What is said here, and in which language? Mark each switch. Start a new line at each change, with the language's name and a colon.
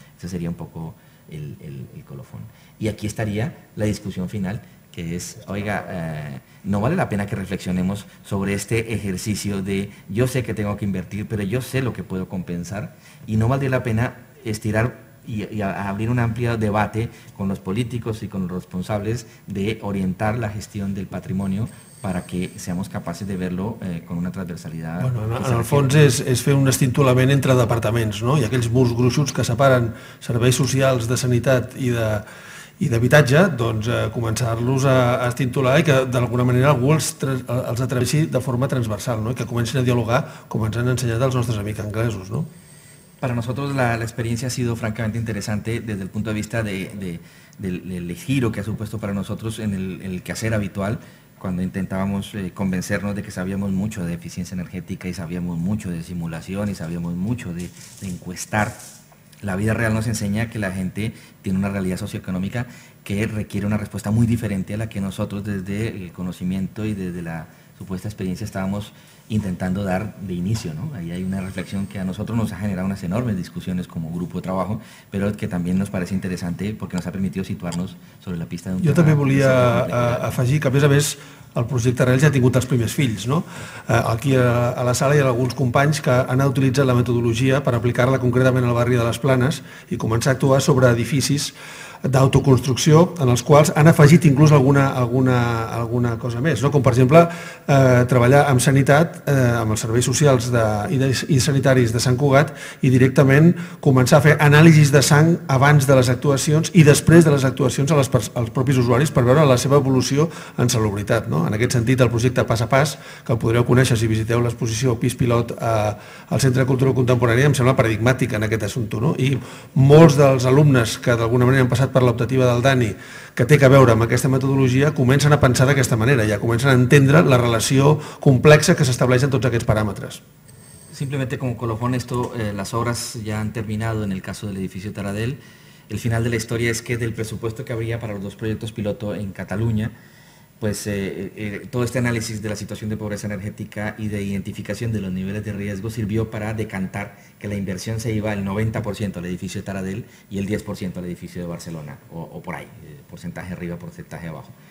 Spanish: Ese sería un poco el colofón. Y aquí estaría la discusión final, que es, oiga, no vale la pena que reflexionemos sobre este ejercicio de yo sé que tengo que invertir, pero yo sé lo que puedo compensar, y no valdría la pena estirar y abrir un amplio debate con los políticos y con los responsables de orientar la gestión del patrimonio para que seamos capaces de verlo con una transversalidad.
Catalan: Bueno, en el fons és fer un estintolament entre departaments, no? I aquells murs gruixuts que separen serveis socials de sanitat i d'habitatge, doncs començar-los a estintolar i que d'alguna manera algú els atreveixi de forma transversal, no? I que comencin a dialogar com ens han ensenyat els nostres amics anglesos, no?
Spanish: Para nosotros la experiencia ha sido francamente interesante desde el punto de vista del giro que ha supuesto para nosotros en el quehacer habitual, cuando intentábamos convencernos de que sabíamos mucho de eficiencia energética y sabíamos mucho de simulación y sabíamos mucho de encuestar. La vida real nos enseña que la gente tiene una realidad socioeconómica que requiere una respuesta muy diferente a la que nosotros desde el conocimiento y desde la supuesta experiencia estábamos intentando dar de inicio, ¿no? Ahí hay una reflexión que a nosotros nos ha generado unas enormes discusiones como grupo de trabajo, pero que también nos parece interesante porque nos ha permitido situarnos sobre la pista de un
Catalan: tema. Jo també volia afegir que, a més, el projecte Arrels ja ha tingut els primers fills, no? Aquí a la sala hi ha alguns companys que han utilitzat la metodologia per aplicar-la concretament al barri de les Planes i començar a actuar sobre edificis d'autoconstrucció en els quals han afegit inclús alguna cosa més, no? Com per exemple treballar amb sanitat, amb els serveis socials i sanitaris de Sant Cugat i directament començar a fer anàlisis de sang abans de les actuacions i després de les actuacions als propis usuaris per veure la seva evolució en salubritat, no? En aquest sentit, el projecte Pas a Pas, que el podreu conèixer si visiteu l'exposició Pis Pilot al Centre de Cultura Contemporània, em sembla paradigmàtic en aquest assumpte, no? I molts dels alumnes que d'alguna manera han passat per l'optativa del Dani, que té que veure amb aquesta metodologia, comencen a pensar d'aquesta manera, ja comencen a entendre la relació complexa que s'estableix en tots aquests paràmetres.
Spanish: Simplemente como colofón, las obras ya han terminado en el caso del edificio Taradell. El final de la historia es que del presupuesto que habría para los 2 proyectos piloto en Cataluña, pues todo este análisis de la situación de pobreza energética y de identificación de los niveles de riesgo sirvió para decantar que la inversión se iba al 90% al edificio de Taradell y el 10% al edificio de Barcelona, o por ahí, porcentaje arriba, porcentaje abajo.